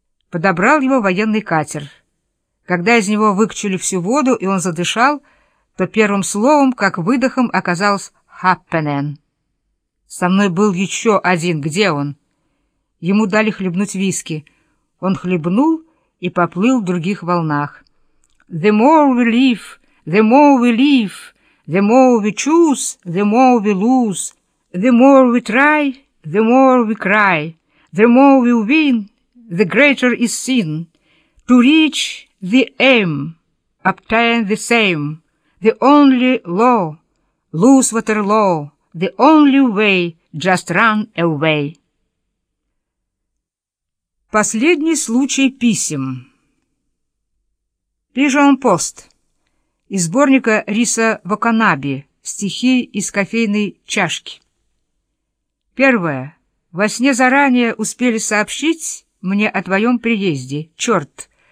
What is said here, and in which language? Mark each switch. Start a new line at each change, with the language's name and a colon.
Russian: Подобрал его военный катер. Когда из него выкачали всю воду, и он задышал, то первым словом, как выдохом, оказалось «Хаппенен». «Со мной был еще один. Где он?» Ему дали хлебнуть виски. Он хлебнул и поплыл в других волнах.
English: «The more we live, the more we live, the more we choose, the more we lose, the more we try, the more we cry, the more we win, the greater is sin, to reach the aim, obtain the same, the only law, lose Waterloo, the only way, just run away».
Russian: Последний случай писем. Пижон пост. Из сборника Риса Ваканаби. Стихи из кофейной чашки. Первое. Во сне заранее успели сообщить мне о твоем приезде. Черт!